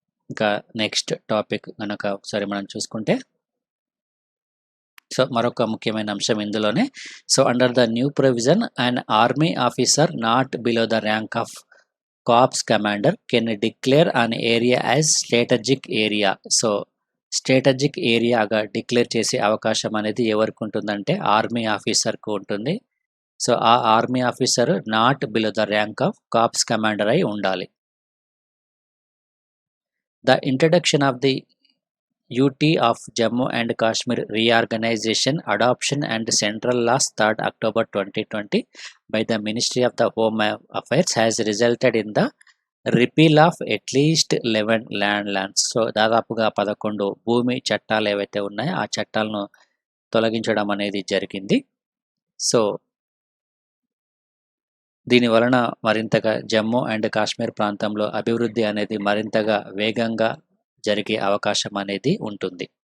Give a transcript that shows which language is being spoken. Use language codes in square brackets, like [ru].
[te] ఇంకా next topic కనుక ఒకసారి మనం చూసుకుంటే, సో మరొక ముఖ్యమైన అంశం ఇందులోనే, [en] So under the new provision and army officer not below the rank of corps commander can declare an area as strategic area. [te] So strategic ఏరియాగా declare చేసే అవకాశం అనేది ఎవరికి ఉంటుందంటే ఆర్మీ ఆఫీసర్కు ఉంటుంది. [en] so ఆ army officer not below the rank of corps commander [te] అయి ఉండాలి. [en] The introduction of the UT of Jammu and Kashmir reorganization, adoption and central laws 3rd October 2020 by the Ministry of the Home Affairs has resulted in the repeal of at least 11 lands. [te] So దాదాపుగా 11 భూమి చట్టాలు ఏవైతే ఉన్నాయో ఆ చట్టాలను తొలగించడం అనేది జరిగింది. సో దీని వలన మరింతగా జమ్మూ అండ్ కాశ్మీర్ ప్రాంతంలో అభివృద్ధి అనేది మరింతగా వేగంగా జరిగే అవకాశం అనేది ఉంటుంది.